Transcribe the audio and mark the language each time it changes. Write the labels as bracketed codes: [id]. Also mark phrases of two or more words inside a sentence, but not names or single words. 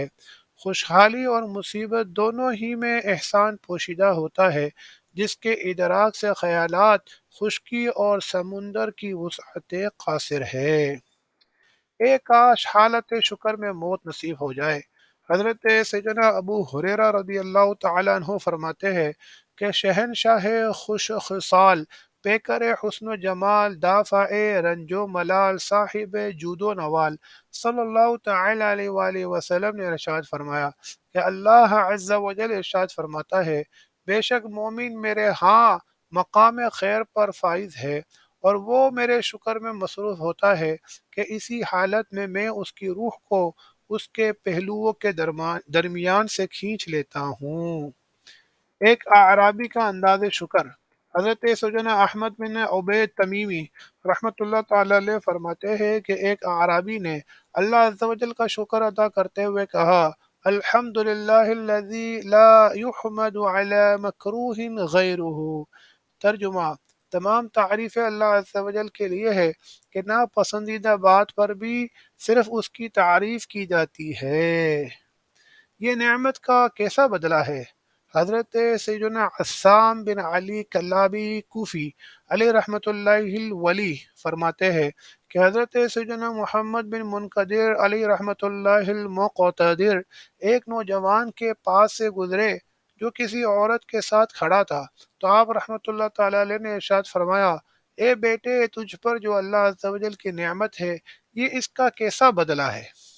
[ur] خوشحالی اور مصیبت دونوں ہی میں احسان پوشیدہ ہوتا ہے جس کے ادراک سے خیالات خشکی اور سمندر کی وسعت قاصر ہے۔ ایک کاش حالت شکر میں موت نصیب ہو جائے۔ حضرت سیدنا ابو ہریرہ [ar] رضی اللہ تعالیٰ عنہ [ur] فرماتے ہیں کہ شہنشاہ خوش خصال، پیکر حسن و جمال، دافع رنج و ملال، صاحب جود و نوال [ar] صلی اللہ تعالی علیہ وآلہ وسلم [ur] نے ارشاد فرمایا کہ اللہ [ar] عز و جل [ur] ارشاد فرماتا ہے، بے شک مومن میرے ہاں مقام خیر پر فائز ہے اور وہ میرے شکر میں مصروف ہوتا ہے کہ اسی حالت میں میں اس کی روح کو اس کے پہلوؤں کے درمیان سے کھینچ لیتا ہوں۔ ایک اعرابی کا انداز شکر، حضرت سیدنا احمد بن عبید تمیمی [ar] رحمۃ اللہ تعالی علیہ [ur] فرماتے ہیں کہ ایک اعرابی نے اللہ [ar] عز و جل [ur] کا شکر ادا کرتے ہوئے کہا، [ar] الحمد للہ الذی لا يحمد على مکروہ غیرہ، [ur] ترجمہ: تمام تعریفیں اللہ [ar] عز و جل [ur] کے لیے ہے کہ ناپسندیدہ بات پر بھی صرف اس کی تعریف کی جاتی ہے۔ یہ نعمت کا کیسا بدلہ ہے؟ حضرت سیدنا عصام بن علی کلابی کوفی [ar] علیہ رحمۃ اللہ الولی [ur] فرماتے ہیں کہ حضرت سیدنا محمد بن منقدر [ar] علیہ رحمۃ اللہ المقتدر [ur] ایک نوجوان کے پاس سے گزرے جو کسی عورت کے ساتھ کھڑا تھا، تو آپ [ar] رحمۃ اللہ تعالی علیہ [ur] نے ارشاد فرمایا: اے بیٹے، تجھ پر جو اللہ [ar] عز و جل [ur] کی نعمت ہے، یہ اس کا کیسا بدلہ ہے؟